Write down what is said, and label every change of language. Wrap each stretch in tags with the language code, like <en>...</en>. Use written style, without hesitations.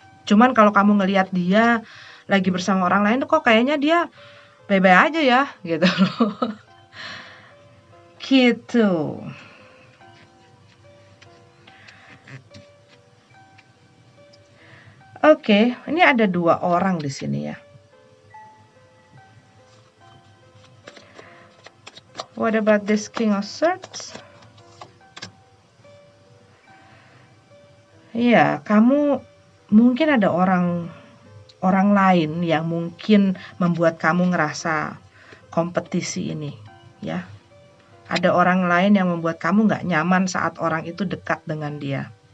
<id>Cuman kalau kamu ngelihat dia lagi bersama orang lain, kok kayaknya dia baik-baik aja ya, gitu loh. Gitu. Oke, ini ada 2 orang di sini ya.</id> <en>What about this King of Swords?</en> <id>Iya, kamu mungkin ada orang lain yang mungkin membuat kamu ngerasa kompetisi ini, ya. Ada orang lain yang membuat kamu nggak nyaman saat orang itu dekat dengan dia.</id>